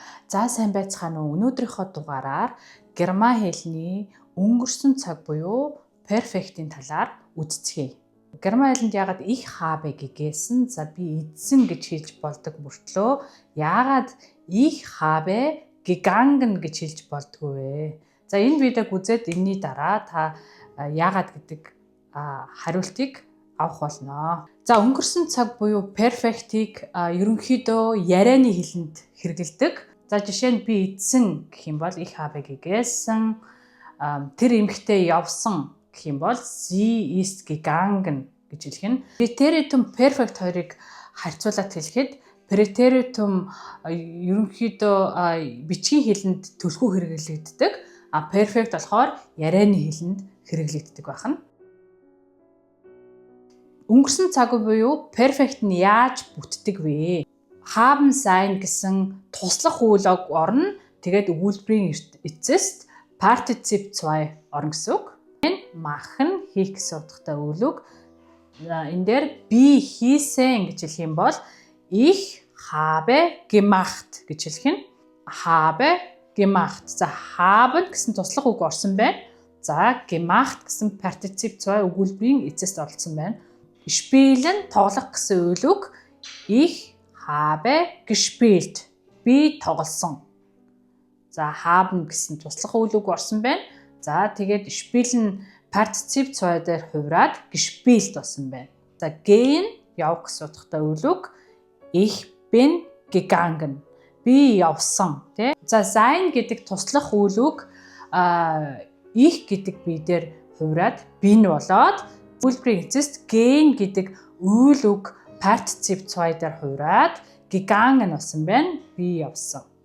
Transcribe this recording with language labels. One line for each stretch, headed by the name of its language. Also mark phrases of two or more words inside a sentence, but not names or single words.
Mongolian: За сайн байцгаана уу. Өнөөдрийнхөө дугаараар герман хэлний өнгөрсөн цаг буюу perfect-ийн талаар үздэцгээе. Герман хэлэнд яагаад
German: ich habe gegessen,
Mongolian: за би эзэн гэж хэлж болдог мөртлөө яагаад
German: ich habe gegangen
Mongolian: гэж хэлж болдгоо вэ? За энэ видеог үзээд энэний дараа та яагаад гэдэг хариултыг авах болно. За өнгөрсөн цаг буюу perfect-ийг ерөнхийдөө ярианы хэлэнд хэрэгэлдэг. За жишээ нь би эзэн гэх юм бол
German: ich habe gegessen,
Mongolian: тэр эмэгтэй явсан гэх юм бол
German: sie ist gegangen
Mongolian: гэж хэлэх нь. Präteritum perfect хоёрыг харьцуулаад хэлэхэд Präteritum ерөнхийдөө бичгийн хэлэнд төлхөө хэрэглэгддэг, perfect болохоор ярианы хэлэнд хэрэглэгддэг байна. Өнгөрсөн цаг буюу perfect нь яаж бүтдэг вэ?
German: Haben sein
Mongolian: гэсэн туслах үйл орно. Тэгээд өгүүлбэрийн эцэст Partizip 2 орно гэсэн үг. Энэ machen хийх гэсэн утгатай үйл үг. Энэ дээр би хийсэн гэж хэлэх юм бол
German: ich habe gemacht
Mongolian: гэж хэлэх нь.
German: Habe gemacht.
Mongolian: За haben гэсэн туслах үг орсон байна. За gemacht гэсэн Partizip 2 өгүүлбэрийн эцэст орсон байна. Spielen тоглох гэсэн үйл үг.
German: Ich habe gespielt.
Mongolian: Би тоглосон. За haben гэсэн туслах үйл үг орсон байна. За тэгээд spielen Partizip 2 дээр хувраад gespielt болсон байна. За gehen явах гэсэн утгатай үйл үг.
German: Ich bin gegangen.
Mongolian: Би явсан, тий? За sein гэдэг туслах үйл үг ich гэдэг бие дээр хувраад bin болоод өгүүлбэрийн эцэст gehen гэдэг үйл үг Partizip 2 дээр хувраад gegangen болсон байна. Би явсан.